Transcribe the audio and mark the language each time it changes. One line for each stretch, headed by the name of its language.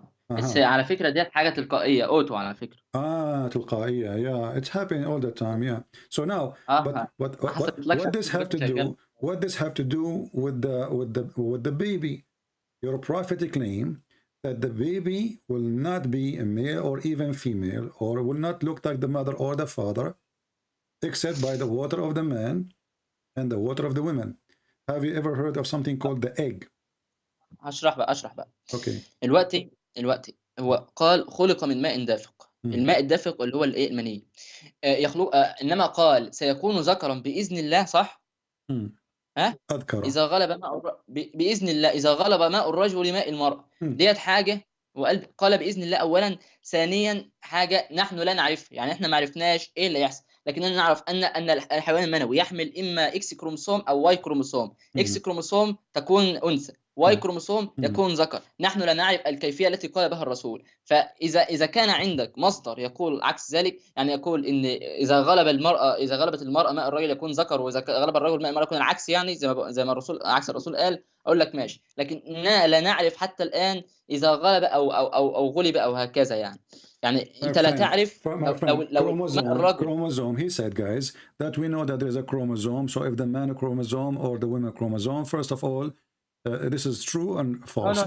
Arabic: بس على فكرة ديت حاجة تلقائية أوتو على فكرة. تلقائية.
English: yeah, it's happening all the time. yeah, so now what this have to do, what this have to do with the baby? Your prophetic claim that the baby will not be a male or even female, or will not look like the mother or the father, except by the water of the man and the water of the women. Have you ever heard of something called the egg?
Arabic: أشرح بقى.
English: Okay.
Arabic: الوقت هو قال خلق من ماء دافق. الماء الدافق اللي هو الايه المني يخلق. انما قال سيكون ذكرا باذن الله، صح؟ أذكر اذا غلب ماء باذن الله، اذا غلب ماء الرجل ماء المرأة. ديت حاجه، وقال باذن الله اولا. ثانيا حاجه نحن لا نعرفها، يعني احنا ما عرفناش ايه اللي يحصل، لكننا نعرف ان الحيوان المنوي يحمل اما اكس كروموسوم او واي كروموسوم. اكس كروموسوم تكون انثى، واي كروموسوم يكون ذكر. نحن لا نعرف الكيفيه التي قال بها الرسول. فاذا كان عندك مصدر يقول عكس ذلك، يعني يقول ان اذا غلبت المراه ماء الرجل يكون ذكر، واذا غلب الرجل ماء المراه يكون العكس، يعني زي ما الرسول عكس الرسول قال، اقول لك ماشي. لكن لا نعرف حتى الان اذا غلب او غلب او هكذا. يعني انت لا تعرف لو
English: chromosome. He said, guys, that we know that there is a chromosome. So if the man chromosome or the women chromosome, first of all, this is true and false.